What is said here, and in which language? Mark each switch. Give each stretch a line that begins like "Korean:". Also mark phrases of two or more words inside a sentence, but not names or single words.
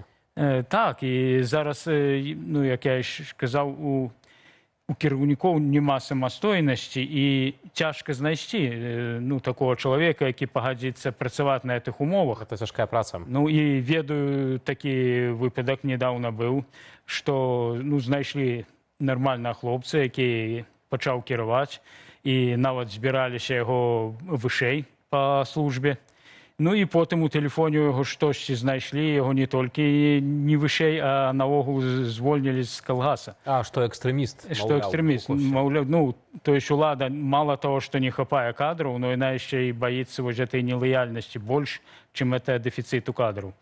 Belarusian: Так, і зараз, ну, як я казаў, у кіраўнікоў няма самастойнасці, і цяжка знайсці, ну, такого чалавека, які пагадзіцца працаваць на гэтых умовах. Гэта цяжкая праца. Ну, і ведаю, такі выпадак недаўна быў, што, ну, знайшлі нармальна хлопца, які пачаў кіраваць, і нават збіраліся яго вышэй па службе.
Ukrainian: Ну і потім у телефоні його щось знайшли, його не тільки не вищей, а наогул звольнили з колгаса. А,
Russian: что экстремист. Что
Ukrainian: мовляв,
Russian: экстремист, Лукошин.
Ukrainian: мовляв, ну,
Russian: то есть улада мало того, что не хватает кадров, но она еще и боится вот этой нелояльности больше, чем это дефициту кадров.